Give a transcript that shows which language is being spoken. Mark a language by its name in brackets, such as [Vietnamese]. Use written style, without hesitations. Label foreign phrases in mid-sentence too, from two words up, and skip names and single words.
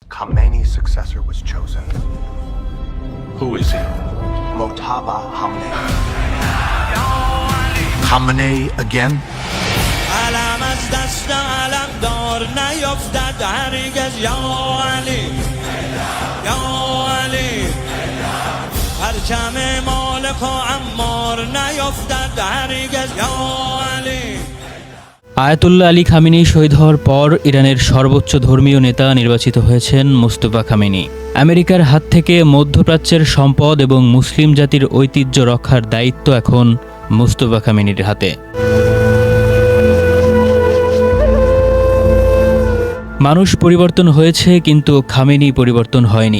[English] Khamenei's successor was chosen. Who is he? Mojtaba Khamenei. Khamenei again? [Persian] علم از دست علم دار نیفتد هرگز یا علی یا علی پرچم مالک و عمار نیفتد هرگز یا علی [Bangla] আয়াতুল্লাহ আলী খামেনি শহীদ হওয়ার পর ইরানের সর্বোচ্চ ধর্মীয় নেতা নির্বাচিত হয়েছেন মোস্তফা খামেনি। আমেরিকার হাত থেকে মধ্যপ্রাচ্যের সম্পদ এবং মুসলিম জাতির ঐতিহ্য রক্ষার দায়িত্ব এখন মোস্তফা খামেনির হাতে। মানুষ পরিবর্তন হয়েছে, কিন্তু খামেনি পরিবর্তন হয়নি।